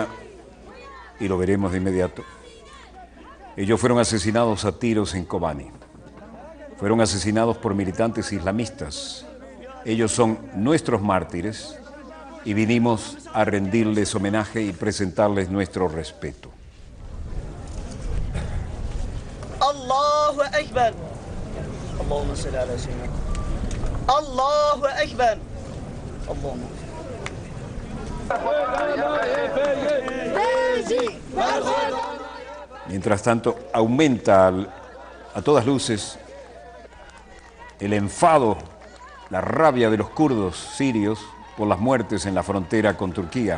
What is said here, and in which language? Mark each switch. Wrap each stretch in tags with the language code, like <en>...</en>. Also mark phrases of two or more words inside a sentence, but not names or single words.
<es>y lo veremos de inmediato, ellos fueron asesinados a tiros en Kobani. Fueron asesinados por militantes islamistas. Ellos son nuestros mártires y vinimos a rendirles homenaje y presentarles nuestro respeto.</es> <ar>الله أكبر. اللهم صل على سيدنا. الله أكبر. اللهم.</ar> <es>Mientras tanto, aumenta a todas luces el enfado, la rabia de los kurdos sirios por las muertes en la frontera con Turquía.</es>